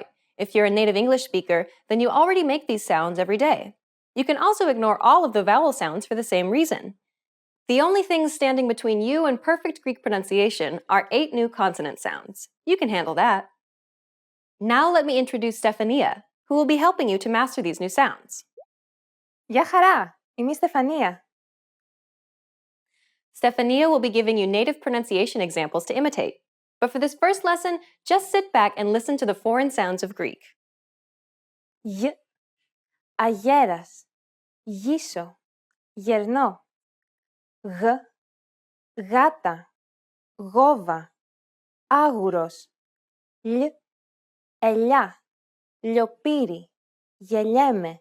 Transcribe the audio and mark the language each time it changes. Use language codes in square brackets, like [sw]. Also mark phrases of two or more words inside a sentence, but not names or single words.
[en] If you're a native English speaker, then you already make these sounds every day. You can also ignore all of the vowel sounds for the same reason. The only things standing between you and perfect Greek pronunciation are 8 new consonant sounds. You can handle that. Now let me introduce Stefania, who will be helping you to master these new sounds. [el] Γεια χαρά! Είμαι η Στεφανία. [en] Stefania will be giving you native pronunciation examples to imitate. But for this first lesson, just sit back and listen to the foreign sounds of Greek. [el] Γ, αγέρας, γύσω, γερνώ. Γ, γάτα, γόβα, άγουρος. Λ, ελιά, λιοπύρι, γελιέμαι.